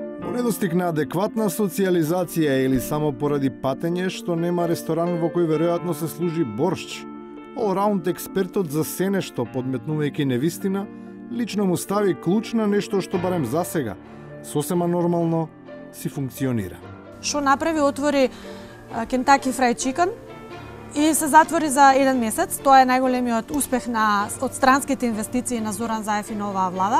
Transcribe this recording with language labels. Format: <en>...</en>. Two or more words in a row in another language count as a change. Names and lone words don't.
<mk>По недостиг на адекватна социјализација или само поради патење што нема ресторан во кој веројатно се служи боршч, all-round експертот за се нешто, подметнувајќи невистина, лично му стави клуч на нешто што барем засега, сосема нормално си функционира. Што направи, отвори Kentucky Fried Chicken и се затвори за 1 месец. Тоа е најголемиот успех од странските инвестиции на Зоран Заев и на оваа влада.</mk>